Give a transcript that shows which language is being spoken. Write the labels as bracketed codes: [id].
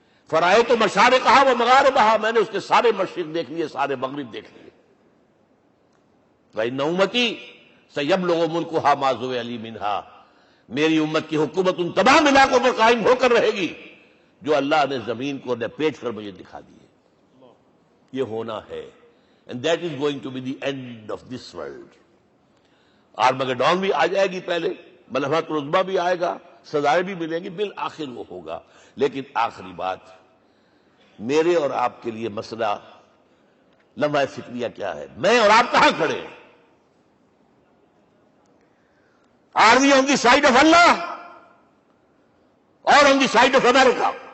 [ur] فرائے تو مشارقہا و مغاربہا، میں نے اس کے سارے مشرق دیکھ لیے، سارے مغرب دیکھ لیے. وَإِنَّ أُمَّتِي سَيَبْلُغُ مُلْكُهَا مَا زُوِّئَ لِي مِنْهَا، میری امت کی حکومت ان تمام علاقوں پر قائم ہو کر رہے گی جو اللہ نے زمین کو لپیٹ کر مجھے دکھا دیے. یہ ہونا ہے. [en] And that is going to be the end of this world. [ur] Armageddon بھی آ جائے گی، پہلے ملحمۃ العظمیٰ بھی آئے گا، سزائیں بھی ملیں گی، بالآخر وہ ہوگا. لیکن آخری بات، میرے اور آپ کے لیے مسئلہ لمحہ فکریہ کیا ہے؟ میں اور آپ کہاں کھڑے ہیں؟ Are we on the side of Allah or on the side of America?